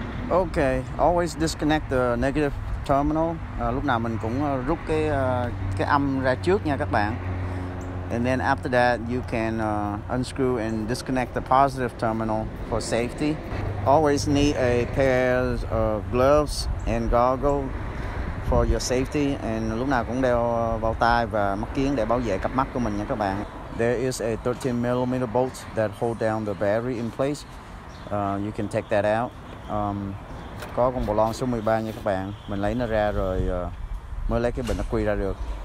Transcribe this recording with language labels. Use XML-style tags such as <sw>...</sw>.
<en>Okay, always disconnect the negative terminal.</en> <vi>Lúc nào mình cũng rút cái âm ra trước nha các bạn.</vi> <en>And then after that, you can unscrew and disconnect the positive terminal for safety. Always need a pair of gloves and goggles for your safety.</en> <vi>And lúc nào cũng đeo bao tay và mắt kiếng để bảo vệ cặp mắt của mình nha các bạn.</vi> <en>There is a 13mm bolt that hold down the battery in place. You can take that out.</en> <vi>Có con bồ lon số 13 nha các bạn. Mình lấy nó ra rồi mới lấy cái bình ắc quy ra được.</vi>